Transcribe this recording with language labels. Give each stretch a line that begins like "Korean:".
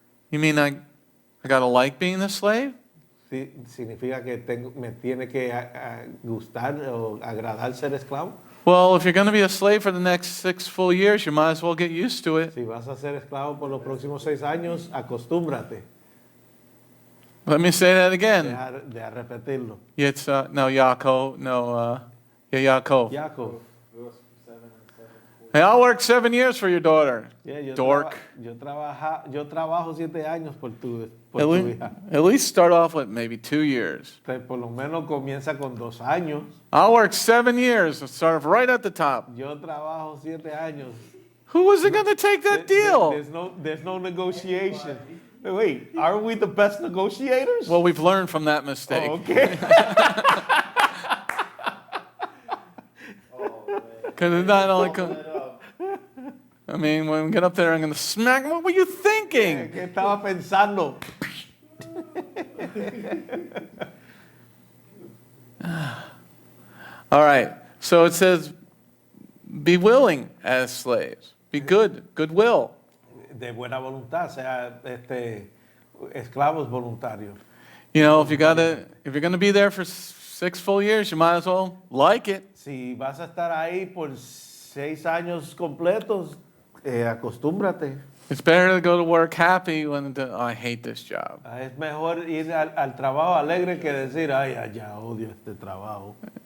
English: You mean I got to like being a slave?
Spanish: Significa que me tiene que gustar o agradar ser esclavo.
English: Well, if you're going to be a slave for the next 6 full years, you might as well get used to it.
Spanish: Si vas a ser esclavo por los próximos 6 años, acostúmbrate.
English: Let me say that again.
Spanish: Deja repetirlo.
English: Yaakov. Jacob. Hey, I'll work 7 years for your daughter. Yeah, Dork.
Spanish: Yo trabajo 7 años por tu hija.
English: At least start off with maybe 2 years.
Spanish: Por lo menos comienza con 2 años.
English: I'll work 7 years and start off right at the top.
Spanish: Yo trabajo 7 años.
English: Who was it going to take that deal? There's no negotiation. Wait, are we the best negotiators? Well, we've learned from that mistake. Oh, okay. Because it's not only... I mean, when we get up there, I'm going to smack him. What were you thinking?
Spanish: ¿Qué estaba pensando?
English: All right. So it says, be willing as slaves. Be goodwill.
Spanish: De buena voluntad, sea esclavos voluntarios.
English: If you're going to be there for 6 full years, you might as well like it.
Spanish: Si vas a estar ahí por 6 años completos, acostúmbrate.
English: It's better to go to work happy when I hate this job.
Spanish: Es mejor ir al trabajo alegre que decir, ay, ya odio este trabajo.